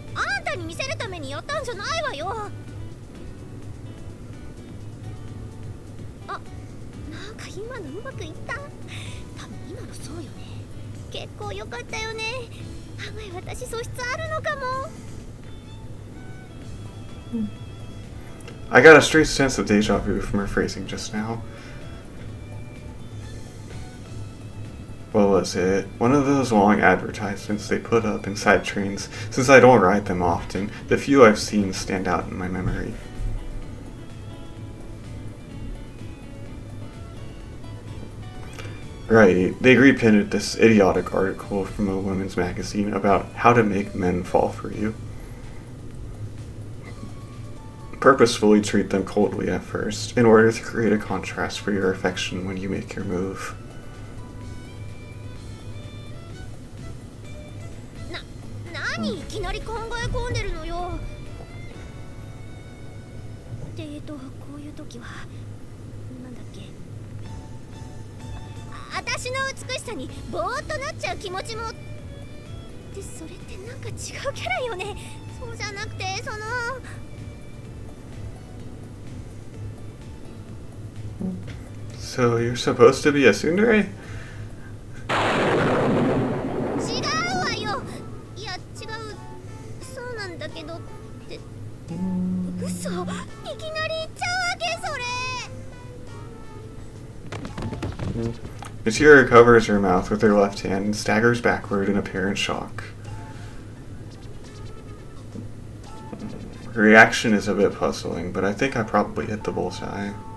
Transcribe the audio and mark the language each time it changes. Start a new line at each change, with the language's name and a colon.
Japanese: あんたに見せるためにやったんじゃないわよ。あ、なんか今のうまくいった。多分今のそうよね。結構良かったよね。案外私素質あるのかも。
English: I got a strange sense of deja vu from her phrasing just now. What was it? One of those long advertisements they put up inside trains. Since I don't ride them often, the few I've seen stand out in my memory. Right, they reprinted this idiotic article from a women's magazine about how to make men fall for you. Purposefully treat them coldly at first, in order to create a contrast for your affection when you make your move.
Japanese: 何いきなり考え込んでるのよ。こういう時はなんだっけ。私の美しさにぼーっとなっちゃう気持ちも。で、それってなんか違うキャラよね。そうじゃなくて、その。
English: So you're supposed to be a tsundere?
Japanese: 違うわよ。いや、違う。そうなんだけどって。嘘。いきなり言っちゃうわけ、それ。
English: Michiru covers her mouth with her left hand and staggers backward in apparent shock. Her reaction is a bit puzzling, but I think I probably hit the bullseye.